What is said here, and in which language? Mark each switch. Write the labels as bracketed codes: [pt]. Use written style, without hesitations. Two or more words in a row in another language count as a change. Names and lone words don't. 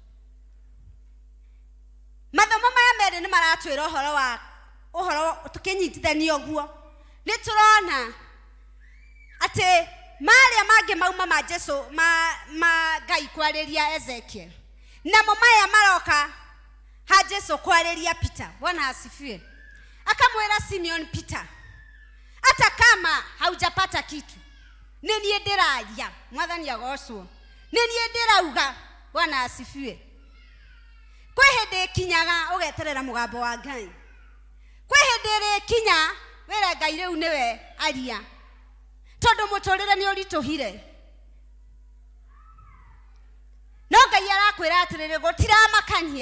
[ki] Mathomo maya merĩ nĩ maratwĩra ũhoro tũkĩnyitithania ũguo. Nĩ tũrona atĩ marĩa mangĩ mauma ma Jesu ma Ngai kwarĩria Ezekiel. Namo maya maroka ha Jesu kwarĩria Peter. [sw] Bwana asifiwe. Akamwĩra Simeon Peter, hata kama haujapata kitu, [ki] nĩ niĩ ndĩraria. Mwathani agocwo. Nĩ niĩ ndĩrauga. [sw] Bwana asifiwe. [ki] Kwĩ hĩndĩ kinyaga ũgeterera mũgambo wa Ngai. Kwĩ hĩndĩ ĩrĩkinya wĩra Ngai rĩu nĩwe aria. Tondũ mũtũrĩre nĩ ũritũhire. No Ngai arakwĩra atĩrĩrĩ gũtiramakania.